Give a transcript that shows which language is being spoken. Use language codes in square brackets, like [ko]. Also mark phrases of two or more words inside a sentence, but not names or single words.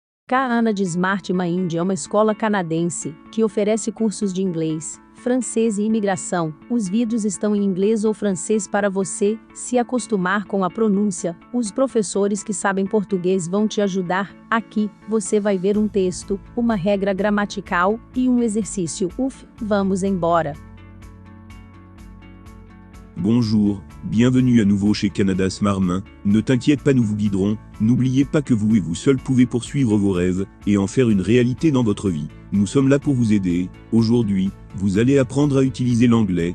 [pt] Canada Smart Mind é uma escola canadense que oferece cursos de inglês, francês e imigração. Os vídeos estão em inglês ou francês para você se acostumar com a pronúncia. Os professores que sabem português vão te ajudar. Aqui, você vai ver um texto, uma regra gramatical e um exercício. Vamos embora. [fr] Bonjour, bienvenue à nouveau chez Canada Smart Mind. Ne t'inquiète pas, nous vous guiderons. N'oubliez pas que vous et vous seul pouvez poursuivre vos rêves et en faire une réalité dans votre vie. Nous sommes là pour vous aider. Aujourd'hui, vous allez apprendre à utiliser l'anglais.